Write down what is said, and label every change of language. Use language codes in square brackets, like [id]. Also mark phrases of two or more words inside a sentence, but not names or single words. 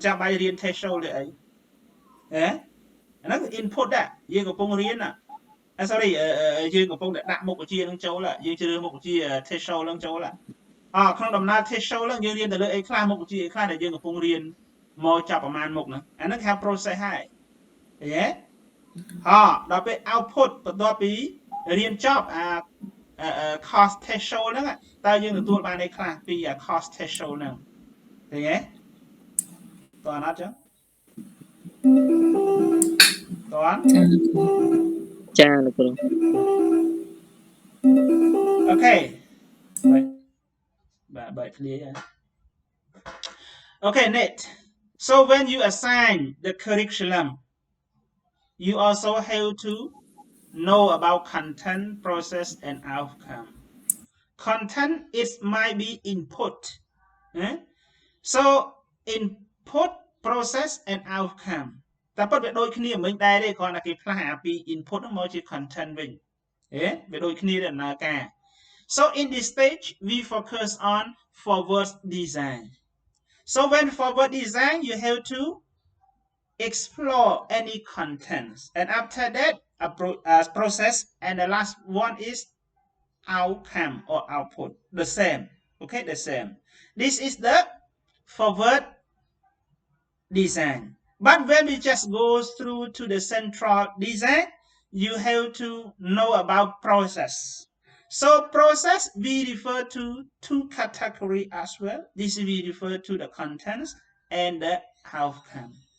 [km] ចាំបាច់រៀន [en] test show [km] ទេអីអាហ្នឹងគឺ input ដែរយើងកំពុងរៀនsorry យើងកំពុងតែដាក់មុខវិជ្ជា នឹងចូលយើងជ្រើសមុខវិជ្ជា [en] test show [km] នឹងចូលក្នុងដំណើរ [en] test show [km] ហ្នឹងយើងរៀនទៅលើអីខ្លះមុខវិជ្ជាអីខ្លះដែលយើងកំពុងរៀនមកចាប់ប្រមាណមុខហ្នឹងអាហ្នឹងគេហៅ process ហើយឃើញទេដល់ពេល output បន្ទាប់ពីរៀនចប់ [en] course test show [km] ហ្នឹងតើយើងទទួលបានអីខ្លះពី [en] course test show [km] ហ្នឹងឃើញទេតើអត់ចឹងតើ ចាលោកគ្រូ [en] Okay បាទ clear Okay next so when you assign the curriculum you also have to know about content process and outcome content is might be input so input process and outcome តែ [km] ប៉ុតវាដូចគ្នាមិនដែរទេគ្រាន់តែគេផ្លាស់អាពី input មកជា content វិញវាដូចគ្នាដំណើរការ [en] so in this stage we focus on forward design so when forward design you have to explore any contents and after that a process and the last one is outcome or output the same okay the same this is the forward design but when we just go through to the central design you have to know about process so process we refer to two categories as well this we refer to the contents and the outcome